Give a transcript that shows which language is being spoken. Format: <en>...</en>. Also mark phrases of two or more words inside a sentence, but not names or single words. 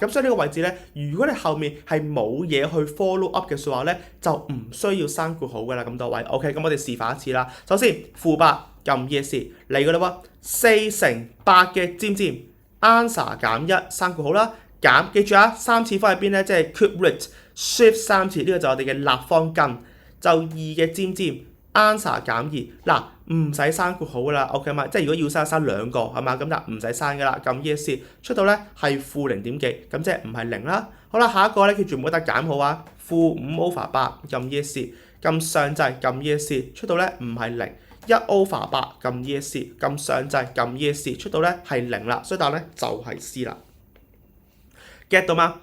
<yue>咁所以呢個位置咧，如果你後面係冇嘢去</yue> <en>follow up</en> <yue>嘅説話咧，就唔需要刪括號噶啦，咁多位 ，OK？咁我哋示範一次啦。首先-8撳 ESC 嚟噶啦喎，4乘8嘅尖尖 answer 減1刪括號啦。減，記住啊，3次方喺邊咧？即係</yue> <en>cube root</en> <yue>shift 3 次，呢個就係我哋嘅立方根，就2嘅尖尖 answer 減2。嗱，唔使刪括號噶啦 ，OK 嘛？即係如果要刪2個係嘛？咁就唔使刪噶啦。撳 ESC 出到咧係負0. 幾，咁即係唔係0啦。好啦，下一個咧記住唔好得減號啊，負5/8撳 ESC，撳上掣撳 ESC 出到咧唔係0。1/8撳 ESC，撳上掣撳 ESC 出到咧係0啦，所以答咧就係 C 啦。get 到嗎？</yue>